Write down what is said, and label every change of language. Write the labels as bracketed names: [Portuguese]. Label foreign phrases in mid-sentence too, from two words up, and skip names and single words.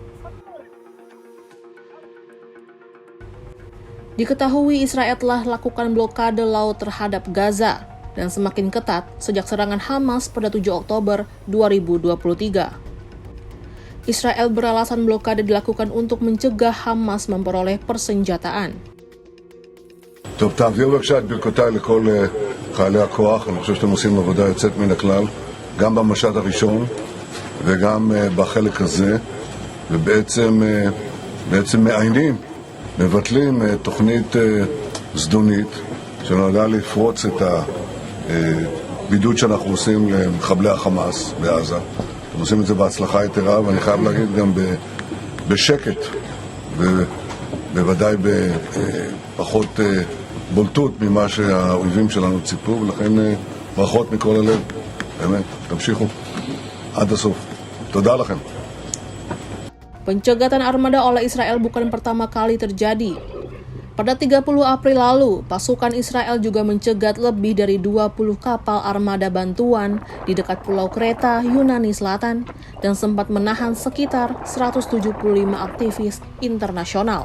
[Indonesian] Diketahui Israel telah lakukan blokade laut terhadap Gaza dan semakin ketat sejak serangan Hamas pada 7 Oktober 2023. Israel beralasan blokade dilakukan untuk mencegah Hamas memperoleh persenjataan. [Hebrew] טוב, תעביר בבקשה את ברכותיי לכל חיילי הכוח. אני חושב שאתם עושים עבודה יוצאת מן הכלל, גם במשט הראשון וגם בחלק הזה, ובעצם מעיינים, מבטלים תוכנית זדונית שנועדה לפרוץ את הבידוד שאנחנו עושים למחבלי החמאס בעזה. אתם עושים את זה בהצלחה יתרה, ואני חייב להגיד גם בשקט ובוודאי בפחות בולטות ממה שהאויבים שלנו ציפו, ולכן ברכות מכל הלב. באמת, תמשיכו עד הסוף. תודה לכם. [Indonesian] Pencegatan armada oleh Israel bukan pertama kali terjadi. Pada 30 April lalu, pasukan Israel juga mencegat lebih dari 20 kapal armada bantuan di dekat Pulau Kreta, Yunani Selatan, dan sempat menahan sekitar 175 aktivis internasional.